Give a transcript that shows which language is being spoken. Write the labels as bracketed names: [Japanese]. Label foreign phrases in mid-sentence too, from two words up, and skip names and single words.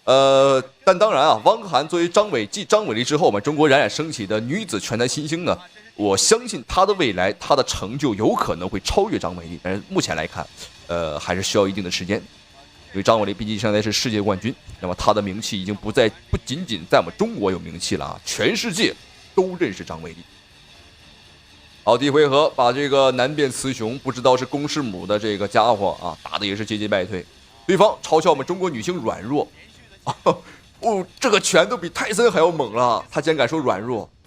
[Chinese] 但当然啊，汪可涵作为张伟丽之后，我们中国冉冉升起的女子拳坛新星呢，我相信她的未来，她的成就有可能会超越张伟丽，但是目前来看，还是需要一定的时间。因为张伟丽毕竟现在是世界冠军，那么她的名气已经不仅仅在我们中国有名气了啊，全世界都認識張偉麗。好，第一回合把這個南邊雌雄不知道是公是母的這個家伙啊，打的也是節節敗退。對方嘲笑我們中國女性軟弱，哦，這個拳都比泰森還要猛了，他竟然敢說軟弱。